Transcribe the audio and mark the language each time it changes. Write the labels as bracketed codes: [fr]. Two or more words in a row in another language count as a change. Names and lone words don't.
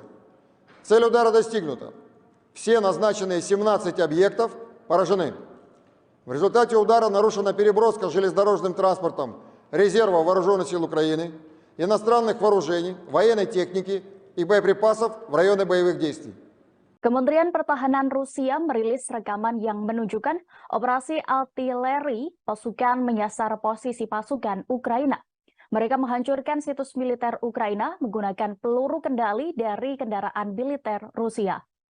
[ru] Цель удара достигнута. Все назначенные 17 объектов поражены. В результате удара нарушена переброска железнодорожным транспортом резервов Вооруженных сил Украины, иностранных вооружений, военной техники и боеприпасов в районы боевых действий. [id] Kementerian Pertahanan Rusia merilis rekaman yang menunjukkan operasi artileri pasukan menyasar posisi pasukan Ukraina. Mereka menghancurkan situs militer Ukraina menggunakan peluru kendali dari kendaraan militer Rusia.